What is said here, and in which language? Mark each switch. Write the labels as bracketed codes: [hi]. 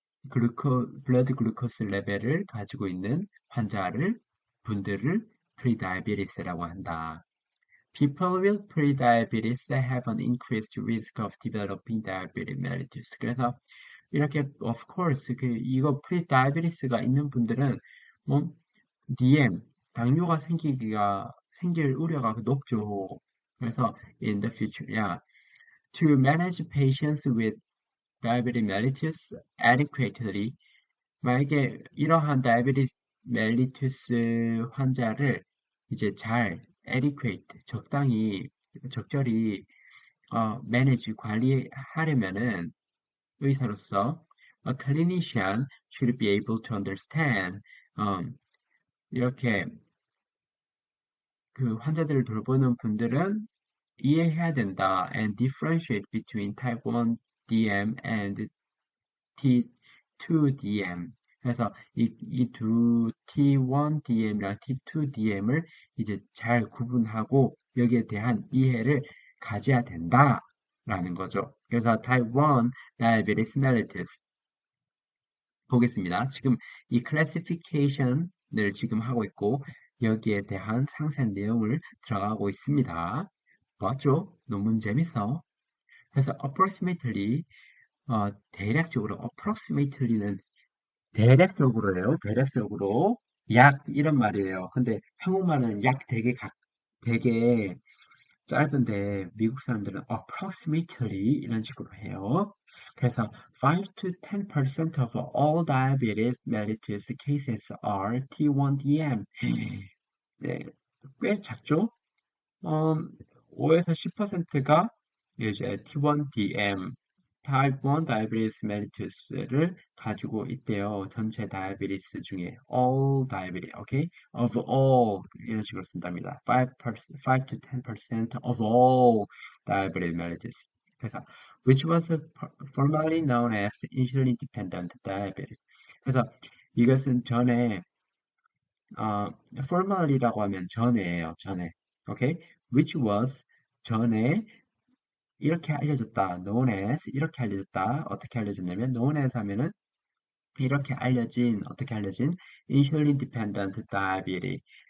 [ko] 블러드 글루코스 레벨을 가지고 있는 분들을 프리다이아베티스라고 한다. [en] People with prediabetes have an increased risk of developing diabetes mellitus. [ko] 그래서 이렇게 [en] of course [ko] 이거 prediabetes가 있는 분들은 뭐 DM 당뇨가 생길 우려가 높죠. 그래서 [en] in the future, to manage patients with diabetes mellitus adequately [ko] 만약에 이러한 [en] diabetes mellitus [ko] 환자를 이제 잘 adequate 적절히 manage 관리하려면은 의사로서 [en] a clinician should be able to understand [ko] 이렇게 그 환자들을 돌보는 분들은 이해해야 된다 [en] and differentiate between type 1 DM and T2DM [ko] 그래서 이 두 T1DM이랑 T2DM을 이제 잘 구분하고 여기에 대한 이해를 가져야 된다라는 거죠. 그래서 Type 1 Diabetes mellitus 보겠습니다. 지금 이 classification을 지금 하고 있고 여기에 대한 상세한 내용을 들어가고 있습니다. 맞죠? 논문 재밌어. 그래서 approximately 대략적으로 approximately는 대략적으로예요. 대략적으로 약 이런 말이에요. 근데 한국말은 약 되게 짧은데 미국 사람들은 approximately 이런 식으로 해요. [en] 그래서 5 to 10% of all diabetes mellitus cases are T1DM. [ko] 네, 꽤 작죠? 5에서 10%가 이제 T1DM, Type 1 Diabetes mellitus를 가지고 있대요. 전체 다이아베티스 중에 all diabetes, okay? Of all 이런 식으로 쓴답니다. [en] 5 to 10% of all diabetes mellitus. [ko] 그래서 [en] which was formerly known as insulin dependent diabetes. [ko] 그래서 이것은 전에 formerly라고 하면 전에예요. 전에. 오케이? Which was 전에 이렇게 알려졌다. known as 이렇게 알려졌다. 어떻게 알려졌냐면 known as 하면은 이렇게 알려진 어떻게 알려진 insulin dependent diabetes.